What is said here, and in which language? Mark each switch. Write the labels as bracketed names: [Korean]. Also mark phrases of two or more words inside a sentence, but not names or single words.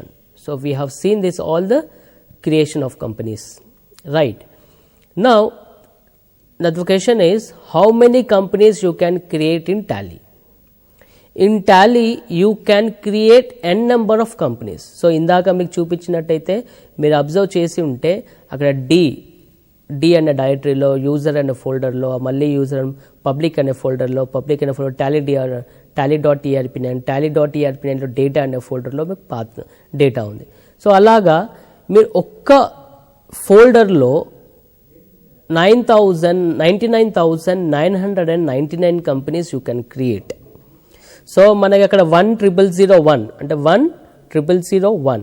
[English] So we have seen this, all the creation of companies. Right, now the question is how many companies you can create in tally. In tally you can create n number of companies. [Telugu] So ఇందాక మీకు చూపించినట్టయితే మీరు అబ్జర్వ్ చేసి ఉంటే అక్కడ డి అనే డైరెక్టరీలో, యూజర్ అనే ఫోల్డర్లో, మళ్ళీ [English] user public [Telugu] అనే ఫోల్డర్లో, పబ్లిక్ అనే ఫోల్డర్ tally.erp9, tally.erp9లో డేటా అనే ఫోల్డర్లో మీకు [English] path data [Telugu] ఉంది. సో అలాగా మీరు ఒక్క ఫోల్డర్లో 99,999 [English] companies you can create. [Telugu] సో మనకి అక్కడ 10001 అంటే 10001.